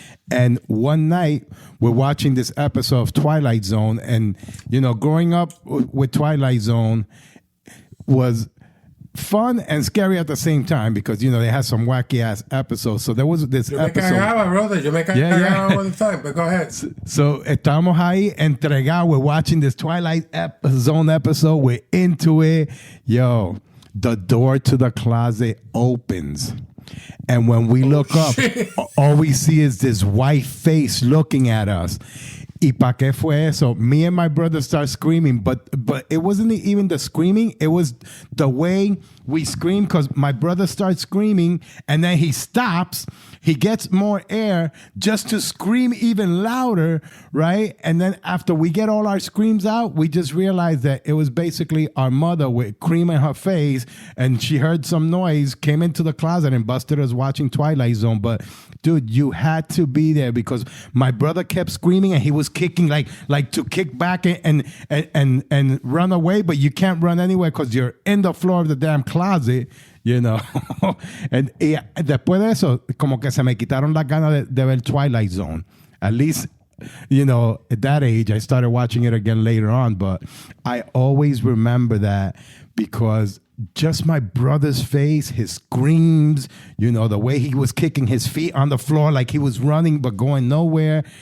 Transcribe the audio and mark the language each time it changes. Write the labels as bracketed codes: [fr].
[en] And one night, we're watching this episode of Twilight Zone, and, growing up with Twilight Zone was fun and scary at the same time because, they had some wacky-ass episodes. So there was this episode. Yo me cagaba all the time, but go ahead. [es] So estábamos ahí entregados. [en] We're watching this Twilight Zone episode. We're into it. Yo, the door to the closet opens. And when we look up, all we see is this white face looking at us. ¿Y pa' qué fue eso? Me and my brother start screaming, but it wasn't even the screaming. It was the way we scream because my brother starts screaming and then he stops. He gets more air just to scream even louder, right? And then after we get all our screams out, we just realized that it was basically our mother with cream in her face, and she heard some noise, came into the closet and busted us watching Twilight Zone. But dude, you had to be there because my brother kept screaming and he was kicking like to kick back and run away, but you can't run anywhere because you're in the floor of the damn closet. [es] And después de eso, como que se me quitaron las ganas de ver Twilight Zone. [en] At least, at that age, I started watching it again later on. But I always remember that because just my brother's face, his screams, the way he was kicking his feet on the floor like he was running but going nowhere.